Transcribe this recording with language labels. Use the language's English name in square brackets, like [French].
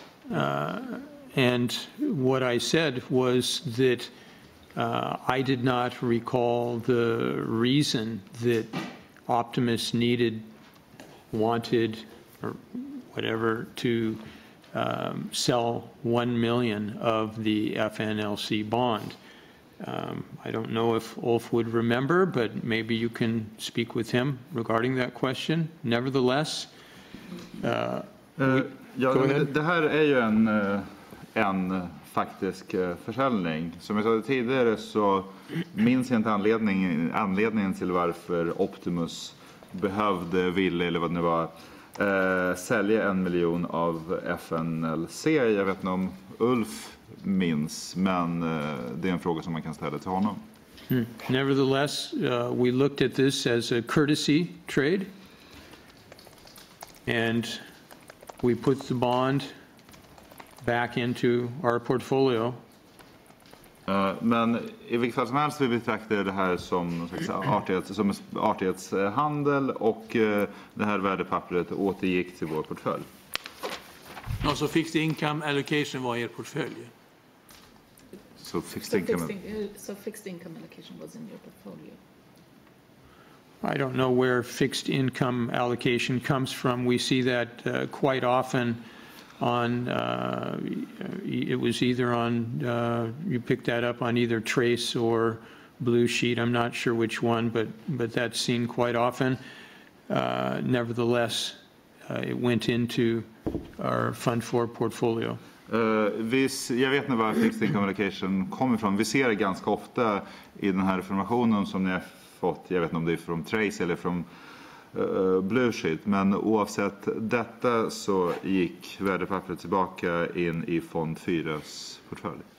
[English] And what I said was that I did not recall the reason that Optimus wanted, or whatever, to sell 1 million of the FNLC bond. I don't know if Ulf would remember, but maybe you can speak with him regarding that question. Nevertheless, [Swedish] det här är ju en faktisk försäljning. Som jag sa tidigare så minns jag inte anledningen till varför Optimus ville eller vad det nu var sälja 1 miljon av FNLC. Jag vet inte om Ulf minns, men det är en fråga som man kan ställa till honom. [English] Nevertheless, we looked at this as a courtesy trade, and we put the bond back into our portfolio. [Swedish] Men i vilket fall som helst vi betraktar det här som artighetshandel och det här värdepappret återgick till vår portfölj. Alltså fixed income allocation var er portfölj. [English] So fixed income Allocation was in your portfolio. I don't know where fixed income allocation comes from. We see that quite often on, it was either on, you picked that up on either Trace or Blue Sheet. I'm not sure which one, but that's seen quite often. Nevertheless, it went into our Fund Four portfolio. [Swedish] Jag vet inte var fixed income allocation kommer ifrån. Vi ser det ganska ofta i den här informationen som ni har fått. Jag vet inte om det är från Trace eller från Blue Sheet, men oavsett detta så gick värdepappret tillbaka in i fond 4s portfölj.